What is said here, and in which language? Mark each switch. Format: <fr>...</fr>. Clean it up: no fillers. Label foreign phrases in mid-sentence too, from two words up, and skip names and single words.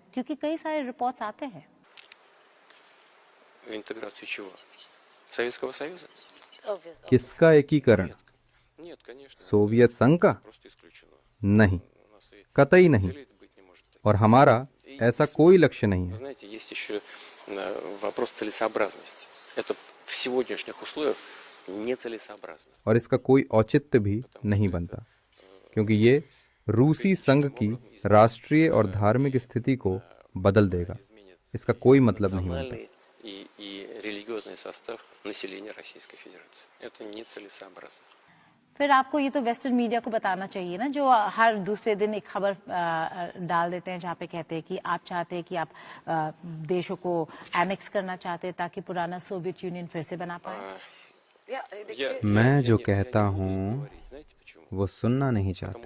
<hi>क्योंकि कई सारे रिपोर्ट्स आते हैं।</hi> <ru>Интеграцию чего? Советского Союза?</ru> <hi>किसका एकीकरण? सोवियत संघ का? नहीं, कतई नहीं। और हमारा ऐसा कोई लक्ष्य नहीं है।</hi> <ru>Знаете, есть еще вопрос целесообразности. Это в сегодняшних условиях нецелесообразно.</ru> <hi>और इसका कोई औचित्य भी नहीं बनता, क्योंकि ये रूसी संघ की राष्ट्रीय और धार्मिक स्थिति को बदल देगा। इसका कोई मतलब नहीं बनता।</hi> <ru>И религиозный состав населения Российской Федерации. Это нецелесообразно.</ru> <hi>फिर आपको ये तो</hi> <en>Western media</en> <hi>को बताना चाहिए ना, जो हर दूसरे दिन एक खबर डाल देते हैं जहाँ पे कहते हैं कि आप चाहते हैं कि आप देशों को एनेक्स करना चाहते हैं ताकि पुराना सोवियत यूनियन फिर से बना पाए। मैं जो कहता हूँ वो सुनना नहीं चाहते।</hi>